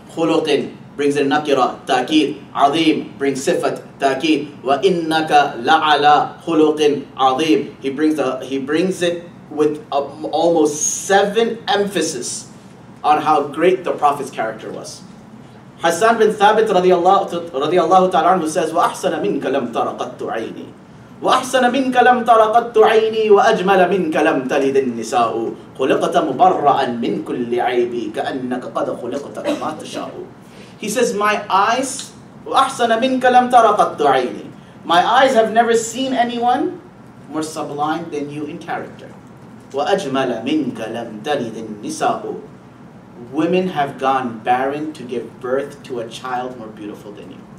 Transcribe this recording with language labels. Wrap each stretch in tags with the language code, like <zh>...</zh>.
<en>Khuluqin brings in nakira, ta'keed. Azim brings sifat, ta'keed.</en> <ar>Wa innaka la'ala khuluqin azim.</ar> <en>He brings it with almost 7 emphasis on how great the Prophet's character was. Hassan bin Thabit radiyallahu ta'ala anhu says,</en> <ar>وَأَحْسَنَ مِنْكَ لَمْ تَرَ قَطُّ عَيْنِي وَأَحْسَنَ مِنْكَ لَمْ تَرَ قَطُّ عَيْنِي وَأَجْمَلَ مِنْكَ لَمْ تَلِدِ النِّسَاءُ خُلِقْتَ مُبَرَّأً مِنْ كُلِّ عَيْبِ كَأَنَّكَ قَدْ خُلِقْتَ كَمَا تَشَاءُ.</ar> <en>He says, my eyes,</en> <ar>وَأَحْسَنَ مِنْكَ لَمْ تَرَ قَطُّ عَيْنِي,</ar> <en>my eyes have never seen anyone more sublime than you in character.</en> <ar>وَأَجْمَلَ مِنْكَ لَمْ تَلِدِ النِّسَاءُ.</ar> <en>Women have gone barren to give birth to a child more beautiful than you.</en>